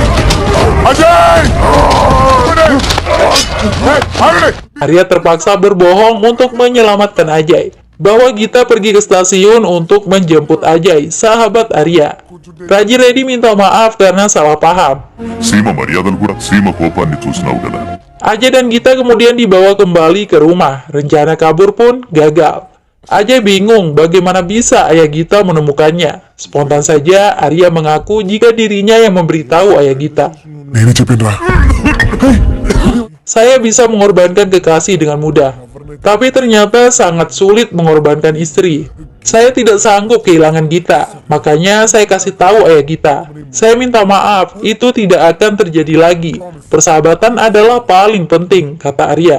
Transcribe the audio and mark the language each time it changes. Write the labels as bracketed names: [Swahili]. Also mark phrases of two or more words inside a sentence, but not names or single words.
[Indonesian] Ajay! Arya terpaksa berbohong untuk menyelamatkan Ajay, bahwa Gita pergi ke stasiun untuk menjemput Ajay, sahabat Arya. Raji Reddy minta maaf karena salah paham. [Telugu] Sima మర్యాదలు కూడా సీమ కోపాన్ని చూసినావు కదా. [Indonesian] Ajay dan Gita kemudian dibawa kembali ke rumah. Rencana kabur pun gagal. Ajay bingung bagaimana bisa ayah Gita menemukannya. Spontan saja Arya mengaku jika dirinya yang memberitahu ayah Gita. [Telugu] నేను చెప్పిండ్రా. [Indonesian] Saya bisa mengorbankan kekasih dengan mudah, tapi ternyata sangat sulit mengorbankan istri. Saya tidak sanggup kehilangan Gita, makanya saya kasih tahu ayah Gita. Saya minta maaf, itu tidak akan terjadi lagi. Persahabatan adalah paling penting, kata Arya.